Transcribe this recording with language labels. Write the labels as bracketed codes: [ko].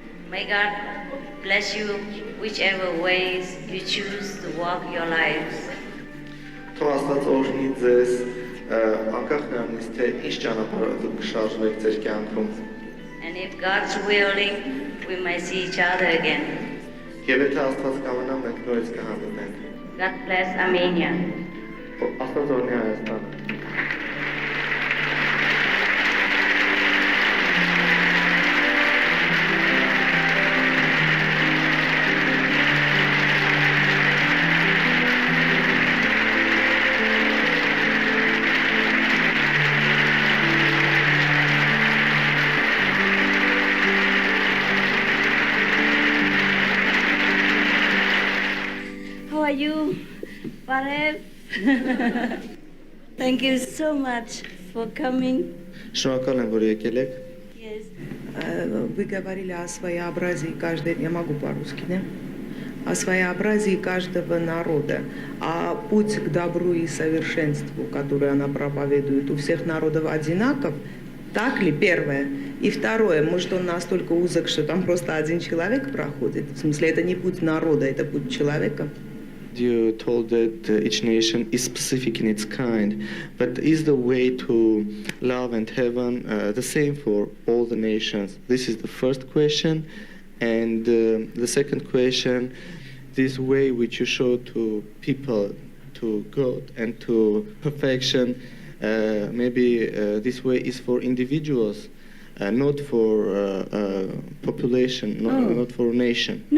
[en] May God bless you whichever ways you choose to walk your lives. [hy] Թող Աստված օրհնի ձեզ անկախ նրանից, թե ինչ ճանապարհով դուք կշարժվեք ձեր կյանքում։ [en] And if God's willing, we may see each other again. [hy] Եվ եթե Աստված կամենա, մենք նորից կհանդիպենք։ [en] God bless Armenia. [hy] Աստված օրհնի Հայաստանը։ [en] How are you, Parev? Thank you so much for coming. [hy] Շնորհակալ եմ, որ եկել եք։ [en] Yes. [ru] Вы говорили о своеобразии каждой, я могу по-русски, да? О своеобразии каждого народа, а путь к добру и совершенству, который она проповедует, у всех народов одинаков, так ли, первое? И второе, может, он настолько узок, что там просто один человек проходит? В смысле, это не путь народа, это путь человека? [en] You told that each nation is specific in its kind, but is the way to love and heaven the same for all the nations? This is the first question. And the second question, this way which you show to people, to God and to perfection, maybe this way is for individuals, not for population, not for a nation.